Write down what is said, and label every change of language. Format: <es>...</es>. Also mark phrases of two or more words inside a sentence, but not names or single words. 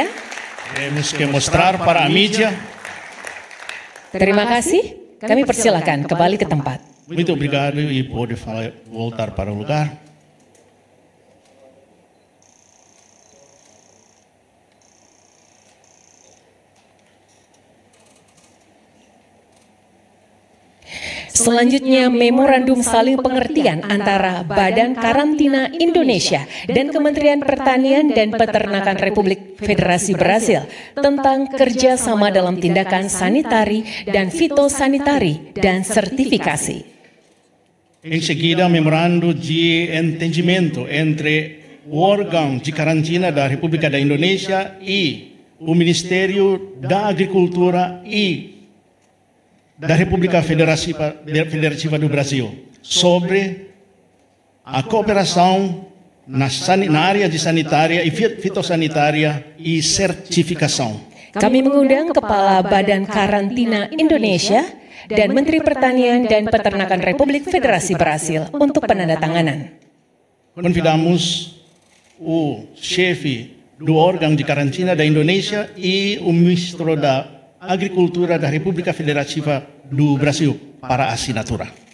<pt>Temos que mostrar para a mídia.</pt> <id>Terima kasih. Kami persilakan kembali ke tempat.</id> <pt>Muito obrigado e pode voltar para o lugar.</pt> <id>Selanjutnya, memorandum saling pengertian antara Badan Karantina Indonesia dan Kementerian Pertanian dan Peternakan Republik Federasi Brasil tentang kerjasama dalam tindakan sanitari dan fitosanitari dan sertifikasi.</id> <pt>Em seguida, memorando de entendimento entre o órgão de karantina da República da Indonésia e o Ministério da Agricultura e da República Federativa do Brasil sobre a cooperação na área de sanitária e fitossanitária e certificação.</pt> <id>Kami mengundang Kepala Badan Karantina Indonesia dan Menteri Pertanian dan Peternakan Republik Federasi Brasil untuk penandatanganan.</id> <pt>Convidamos o chefe do órgão de karantina da Indonésia e o ministro da Agricultura da República Federativa do Brasil para a assinatura.</pt>